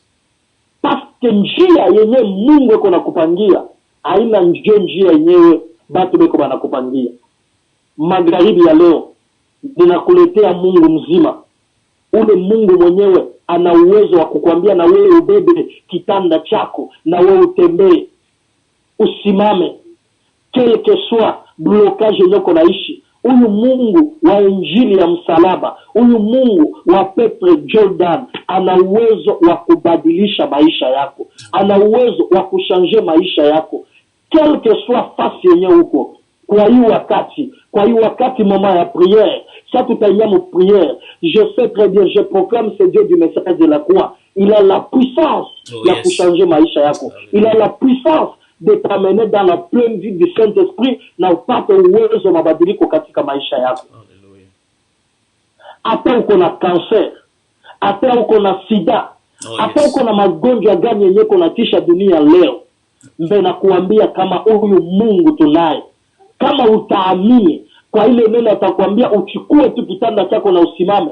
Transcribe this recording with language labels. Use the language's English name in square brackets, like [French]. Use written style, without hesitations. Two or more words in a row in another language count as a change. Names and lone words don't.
[Swahili] Paske njia yenyewe Mungu yuko nakupangia haina njia yenyewe batu beko banakupangia. Magharibi ya leo ninakuletea Mungu mzima. Ule Mungu mwenyewe ana uwezo wa kukwambia na wewe ubebe kitanda chako, na wewe utembee, usimame, [French] quel que soit blocage [Swahili] yako naishi. Huyu Mungu wa injili ya msalaba, huyu Mungu wa Petro Jordan ana uwezo wa kubadilisha maisha yako. Ana uwezo wa kushanje maisha yako. [French] Quel que soit face [Swahili] yenye huko. Kwa hii wakati [French] moment ya prière, ça tout à mon prière, je sais très bien, je proclame ce Dieu du message de la croix. Il a la puissance de changer [Swahili] maisha yako. [French] Il a la puissance de t'amener dans la pleine vie du Saint-Esprit [Swahili] na upate uwezo mabadiliko katika maisha yako. Hata uko na cancer, hata uko na sida, hata uko na magonjwa gani yenye kunatisha dunia leo, mbe na kuambia kama huyu Mungu tunaye. Kama utaamini kwa ile neno atakwambia uchukue tu kitanda chako na usimame.